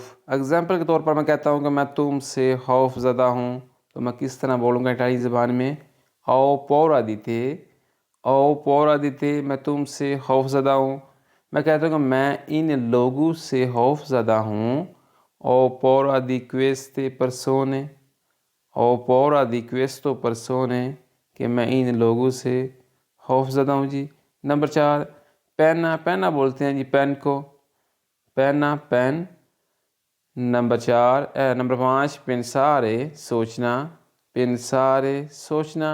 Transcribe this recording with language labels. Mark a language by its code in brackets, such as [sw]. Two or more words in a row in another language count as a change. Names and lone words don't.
[ur] اگزامپل کے طور پر میں کہتا ہوں کہ میں تم سے خوف زدہ ہوں، تو میں کس طرح بولوں گا اٹالی زبان میں؟ [it] ho paura di te, ho paura di te, [ur] میں تم سے خوف زدہ ہوں۔ میں کہتا ہوں کہ میں ان لوگوں سے خوف زدہ ہوں، [it] ho paura di queste persone, ho paura di questo persone, [ur] کہ میں ان لوگوں سے خوف زدہ ہوں جی۔ نمبر 4 پینا، پینا بولتے ہیں جی پین کو، پینا، پین۔ نمبر 5 پنسارے، سوچنا، پنسارے، سوچنا۔